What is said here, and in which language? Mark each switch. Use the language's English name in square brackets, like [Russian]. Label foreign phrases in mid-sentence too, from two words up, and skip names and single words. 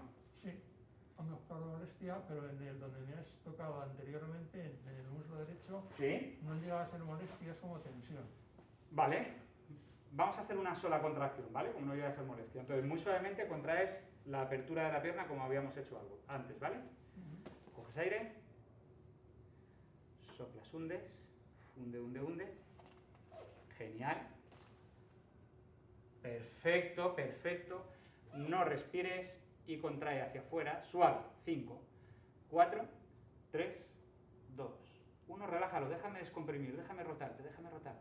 [Spanish] Sí, ha mejorado la molestia, pero en el donde me has tocado anteriormente, en el muslo derecho, ¿Sí? no llega a ser molestia, es como tensión. Vale. Vamos a hacer una sola contracción, ¿vale? Como no llega a ser molestia. Entonces, muy suavemente contraes la apertura de la pierna como habíamos hecho algo antes, ¿vale? Coges aire. Soplas, hundes. Hunde, hunde, hunde. Genial. Perfecto, perfecto. No respires y contrae hacia afuera. Suave. 5, 4, 3, 2, 1. Relájalo. Déjame descomprimir. Déjame rotarte. Déjame rotarte.